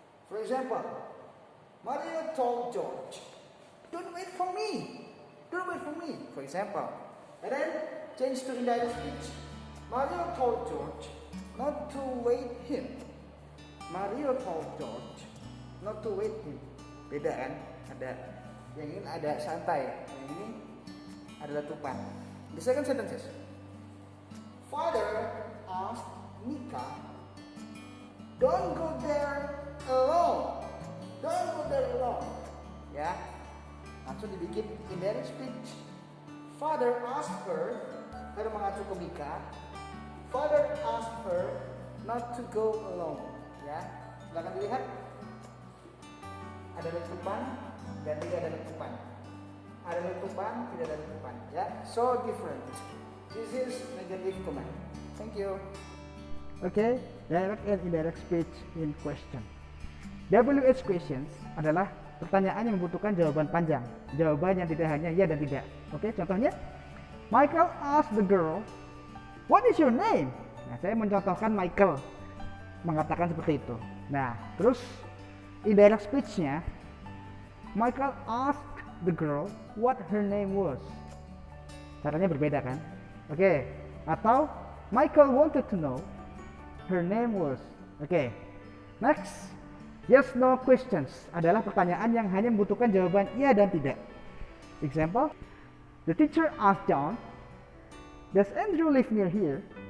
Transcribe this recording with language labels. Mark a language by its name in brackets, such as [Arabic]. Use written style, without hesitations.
[English] For example, Mario told George, don't wait for me. Don't wait for me. For example. And then change to indirect speech. Mario told George not to wait him. Mario told George not to wait him. [Indonesian] Beda kan? Ada yang ini ada santai, yang ini ada letupan. [English] The second sentences. Father asked Mika, don't go there alone. Don't go there alone. Ya, [Indonesian] langsung dibikin [English] indirect speech. Father asked her, [Indonesian] karena mengacu ke Mika, [English] Father asked her not to go alone. [Indonesian] Ya, silakan dilihat. Ada letupan dan tidak ada letupan. Ada letupan, tidak ada letupan. Ya, [English] so different. This is negative command. Thank you. Oke, direct and indirect speech in question. [Indonesian] WH questions adalah pertanyaan yang membutuhkan jawaban panjang. Jawaban yang tidak hanya ya dan tidak. [English] Oke, [Indonesian] contohnya, [English] Michael asked the girl, "What is your name?" [Indonesian] Nah, saya mencontohkan Michael mengatakan seperti itu. Nah, terus [English] indirect speech-nya, Michael asked the girl what her name was. [Indonesian] Caranya berbeda kan? Oke, atau [English] Michael wanted to know her name was. [Indonesian] Oke, [English] next, yes no questions [Indonesian] adalah pertanyaan yang hanya membutuhkan jawaban iya dan tidak. [English] Example, the teacher asked John, does Andrew live near here?